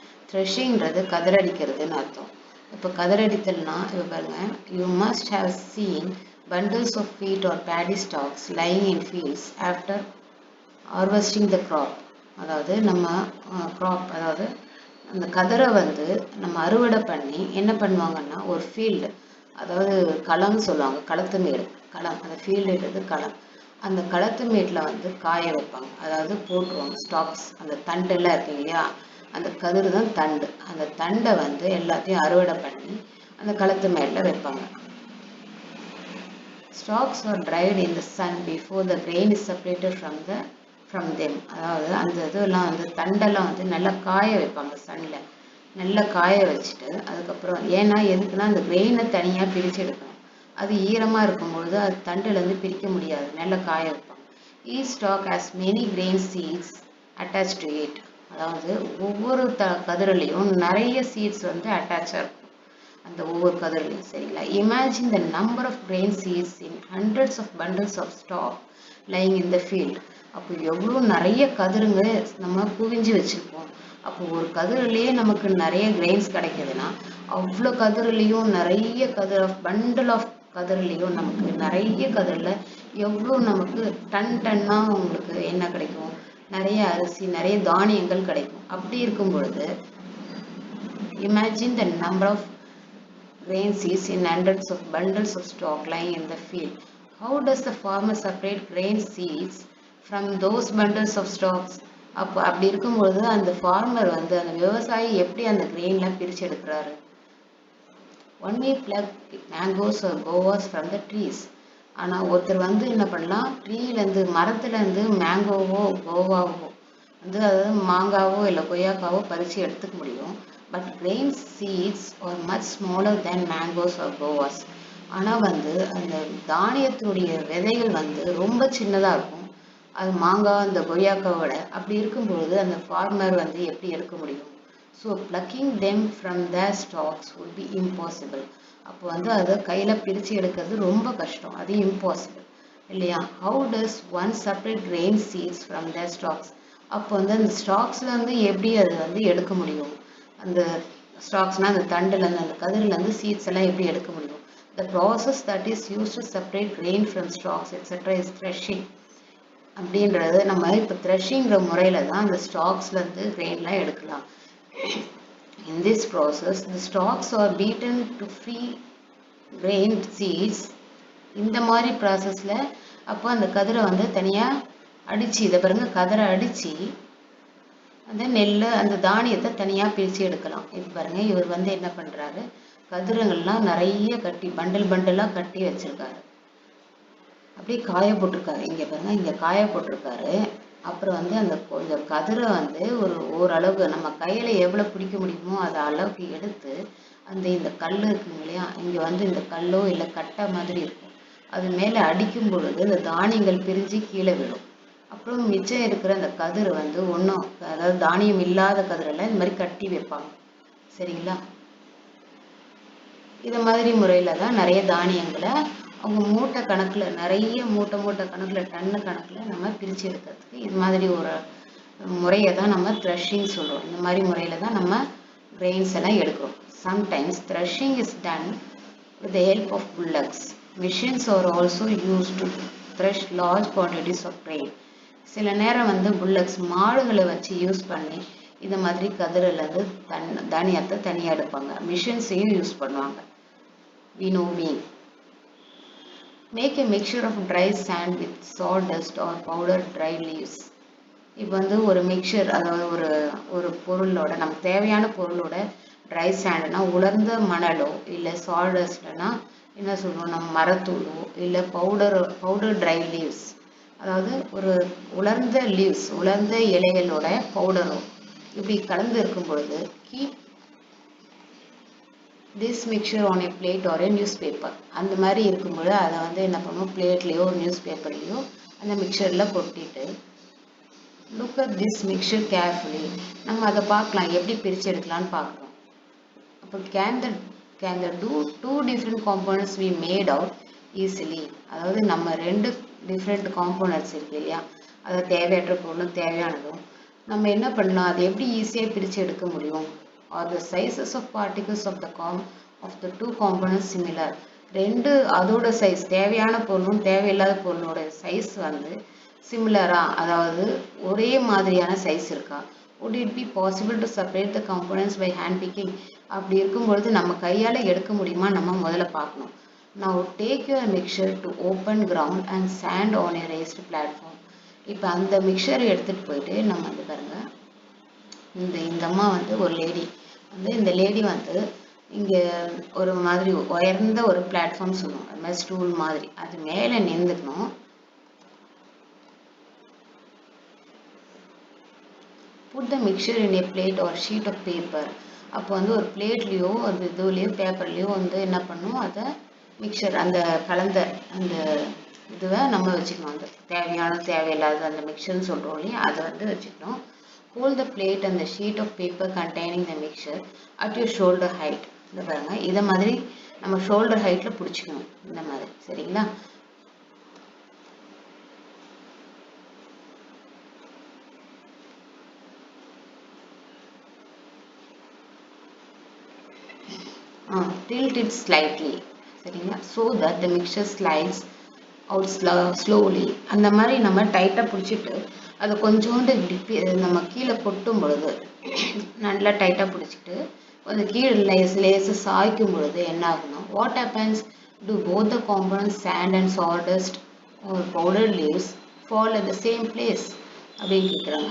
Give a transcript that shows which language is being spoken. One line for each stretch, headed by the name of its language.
Tamil: த்ரெஷிங்கிறது கதிரடிக்கிறதுன்னு அர்த்தம். இப்போ கதிரடித்தல்னா இப்போ பாருங்க,
English: You must have seen bundles of wheat or paddy stalks lying in fields after harvesting the crop.
Tamil: அதாவது நம்ம crop, அதாவது அந்த கதிரை வந்து நம்ம அறுவடை பண்ணி என்ன பண்ணுவாங்கன்னா, ஒரு ஃபீல்டு, அதாவது களம்னு சொல்லுவாங்க, களத்து மேடு, களம், அந்த ஃபீல்டுன்றது களம். அந்த களத்து மேட்டில் வந்து காய வைப்பாங்க, அதாவது போட்டுருவாங்க ஸ்டாக்ஸ். அந்த தண்டெல்லாம் இருக்கு இல்லையா, அந்த கதிர் தான் தண்டு. அந்த தண்டை வந்து எல்லாத்தையும் அறுவடை பண்ணி அந்த களத்து மேட்டில் வைப்பாங்க.
English: Stalks are dried in the sun before the grain is separated from them.
Tamil: அதாவது அந்த இதெல்லாம் வந்து தண்டெல்லாம் வந்து நல்லா காய வைப்பாங்க, சன்னில் நல்லா காய வச்சுட்டு அதுக்கப்புறம், ஏன்னா எதுக்குன்னா அந்த கிரெயினை தனியாக பிரித்து எடுக்கணும். அது ஈரமாக இருக்கும்பொழுது அது தண்டுலேருந்து பிரிக்க முடியாது, நல்லா காய வைப்பாங்க.
English: Each stalk has many grain seeds attached to it.
Tamil: அதாவது ஒவ்வொரு கதிரிலையும் நிறைய சீட்ஸ் வந்து அட்டாச்சாக இருக்கும் அந்த ஒவ்வொரு கதிரிலையும். சரிங்களா?
English: Imagine the number of grain seeds in hundreds of bundles of stalk lying in the field.
Tamil: அப்போ எவ்வளோ நிறைய கதிருங்க நம்ம குவிஞ்சு வச்சுருப்போம். அப்போ ஒரு கதிரிலேயே நமக்கு நிறைய கிரெயின்ஸ் கிடைக்குதுன்னா, அவ்வளோ கதிரிலையும் நிறைய பண்டில் ஆஃப் கதிரிலையும் நமக்கு நிறைய கதிரில் எவ்வளோ நமக்கு டன்னாக உங்களுக்கு என்ன கிடைக்கும், நிறைய அரிசி, நிறைய தானியங்கள் கிடைக்கும். அப்படி இருக்கும் பொழுது
English: imagine the number of grain seeds in hundreds of bundles of stock lying in the field. How does the farmer separate grain seeds from those bundles of stocks?
Tamil: அப்படி இருக்கும்பொழுது அந்த ஃபார்மர் வந்து, அந்த விவசாயி எப்படி அந்த கிரெயின்லாம் பிரித்து எடுக்கிறாரு?
English: One may pluck mangoes or guavas from the trees.
Tamil: ஆனால் ஒருத்தர் வந்து என்ன பண்ணலாம், ட்ரீலேருந்து, மரத்துலேருந்து மேங்கோவோ கோவாவோ வந்து, அதாவது மாங்காவோ இல்லை கொய்யாக்காவோ பறித்து எடுத்துக்க முடியும்.
English: But grain seeds are much smaller than mangoes or guavas.
Tamil: ஆனால் வந்து அந்த தானியத்தினுடைய விதைகள் வந்து ரொம்ப சின்னதாக இருக்கும், அது மாங்காய் அந்த கொய்யாக்காவோட. அப்படி இருக்கும்பொழுது அந்த ஃபார்மர் வந்து எப்படி எடுக்க முடியும்?
English: So plucking them from their stalks would be impossible.
Tamil: அப்போ வந்து அதை கையில் பிரித்து எடுக்கிறது ரொம்ப கஷ்டம், அது இம்பாசிபிள் இல்லையா?
English: How does one separate grain seeds from their stalks?
Tamil: அப்போ வந்து அந்த ஸ்டாக்ஸ்லேருந்து எப்படி அதை வந்து எடுக்க முடியும்? அந்த ஸ்டாக்ஸ்னால் அந்த தண்டுலேருந்து, அந்த கதிரிலேருந்து சீட்ஸ் எல்லாம் எப்படி எடுக்க முடியும்?
English: The process that is used to separate grain from stalks etc. is threshing.
Tamil: அப்படின்றது நம்ம இப்போ த்ரெஷிங்கிற முறையில் தான் அந்த ஸ்டாக்ஸ்லேருந்து கிரெயின்லாம் எடுக்கலாம்.
English: In this process, the stalks are beaten to free grain seeds.
Tamil: இந்த மாதிரி ப்ராசஸில் அப்போ அந்த கதிரை வந்து தனியாக அடித்து, இதை பாருங்க, கதிரை அடித்து அந்த நெல், அந்த தானியத்தை தனியாக பிரித்து எடுக்கலாம். இது பாருங்க, இவர் வந்து என்ன பண்ணுறாரு, கதிரங்கள்லாம் நிறைய கட்டி பண்டலாக கட்டி வச்சுருக்காரு, அப்படியே காய போட்டிருக்காரு. இங்கே பாருங்க, இங்கே காய போட்டிருக்காரு. அப்புறம் வந்து அந்த கொஞ்சம் கதிரை வந்து ஓரளவுக்கு நம்ம கையில் எவ்வளோ பிடிக்க முடியுமோ அதை அளவுக்கு எடுத்து இந்த கல் இருக்குங்க இல்லையா, இங்கே வந்து இந்த கல்லோ இல்லை கட்டை மாதிரி இருக்கும், அது மேலே அடிக்கும் பொழுது இந்த தானியங்கள் பிரிஞ்சு கீழே விடும். அப்புறம் மிச்சம் இருக்கிற அந்த கதிர் வந்து ஒன்றும், அதாவது தானியம் இல்லாத கதிரெல்லாம் இந்த மாதிரி கட்டி வைப்பாங்க. சரிங்களா? இது மாதிரி முறையில் தான் நிறைய தானியங்களை அவங்க மூட்டை கணக்கில், நிறைய மூட்டை கணக்கில், டன்னு கணக்கில் நம்ம பிரித்து எடுக்கிறதுக்கு இது மாதிரி ஒரு முறையை தான் நம்ம த்ரெஷிங் சொல்கிறோம். இந்த மாதிரி முறையில் தான் நம்ம கிரெயின்ஸ் எல்லாம் எடுக்கிறோம்.
English: Sometimes threshing is done with the help of bullocks. Machines are also used to thresh large quantities of grain.
Tamil: சில நேரம் வந்து bullocks மாடுகளை வச்சு யூஸ் பண்ணி இந்த மாதிரி கதிரிலேருந்து தானியத்தை தனியாக எடுப்பாங்க. மிஷின்ஸையும் யூஸ் பண்ணுவாங்க. winnowing.
English: Make a mixture of dry sand with sawdust or powdered dry leaves.
Tamil: இப்போ வந்து ஒரு மிக்சர், அதாவது ஒரு ஒரு பொருளோட, நமக்கு தேவையான பொருளோட ட்ரை சாண்ட்னா உலர்ந்த மணலோ இல்லை சால்டஸ்ட்னா என்ன சொல்லுவோம், நம்ம மரத்தூளோ இல்லை பவுடர் ட்ரை லீவ்ஸ், அதாவது ஒரு உலர்ந்த லீவ்ஸ், உலர்ந்த இலைகளோட பவுடரோ இப்படி கலந்து இருக்கும் பொழுது
English: Keep this mixture on a plate or a newspaper.
Tamil: அந்த மாதிரி இருக்கும்போது அதை வந்து என்ன பண்ணுவோம், பிளேட்லேயோ நியூஸ் பேப்பர்லேயோ அந்த மிக்சரில் கொட்டிட்டு
English: Look at this mixture carefully.
Tamil: நம்ம அதை பார்க்கலாம், எப்படி பிரித்து எடுக்கலான்னு பார்க்குறோம். அப்போ can the two different components we made out easily. அதாவது நம்ம ரெண்டு டிஃப்ரெண்ட் காம்போனன்ட்ஸ் இருக்கு இல்லையா, அதை தேவையற்ற பொருளும் தேவையானதும் நம்ம என்ன பண்ணலாம், அதை எப்படி ஈஸியாக பிரித்து எடுக்க முடியும்.
English: Are the sizes of particles of the two components similar?
Tamil: ரெண்டு அதோட சைஸ், தேவையான பொருளும் தேவையில்லாத பொருளோட சைஸ் வந்து சிமிலரா, அதாவது ஒரே மாதிரியான சைஸ் இருக்கா?
English: Would it be possible to separate the components by hand picking?
Tamil: அப்படி இருக்கும்பொழுது நம்ம கையால் எடுக்க முடியுமா, நம்ம முதல்ல பார்க்கணும்.
English: Now take your mixture to open ground and sand on a raised platform.
Tamil: இப்போ அந்த மிக்சரை எடுத்துகிட்டு போயிட்டு நம்ம வந்து பாருங்க, இந்த அம்மா வந்து ஒரு லேடி வந்து, இந்த லேடி வந்து இங்கே ஒரு மாதிரி உயர்ந்த ஒரு பிளாட்ஃபார்ம் சொல்லுவோம், அது மாதிரி ஸ்டூல் மாதிரி, அது மேலே நின்றுக்கணும்.
English: Put the mixture in a plate or sheet of paper.
Tamil: அப்போ வந்து ஒரு பிளேட்லேயோ ஒரு இதுலேயோ பேப்பர்லேயோ வந்து என்ன பண்ணும், அதை மிக்சர் அந்த கலந்த அந்த இதுவை நம்ம வச்சுக்கணும். அந்த தேவையில்லாத அந்த மிக்சர்னு சொல்கிறோம் இல்லையா, அதை வந்து வச்சுக்கணும்.
English: Hold the plate and the sheet of paper containing the mixture at your shoulder height.
Tamil: இந்த பாருங்க, இதை மாதிரி நம்ம ஷோல்டர் ஹைட்ல பிடிச்சிக்கணும், இந்த மாதிரி. சரிங்களா?
English: Tilt it slightly. சரிங்களா? So that the mixture slides out slowly.
Tamil: அந்த மாதிரி நம்ம டைட்டாக பிடிச்சிட்டு அதை கொஞ்சோண்டு நம்ம கீழே கொட்டும் பொழுது நல்லா டைட்டாக பிடிச்சிட்டு கொஞ்சம் கீழே லேசு சாய்க்கும் பொழுது என்ன ஆகணும்,
English: what happens, do both the components sand and sawdust or powder leaves fall at the same place
Tamil: அப்படின்னு கேட்குறாங்க.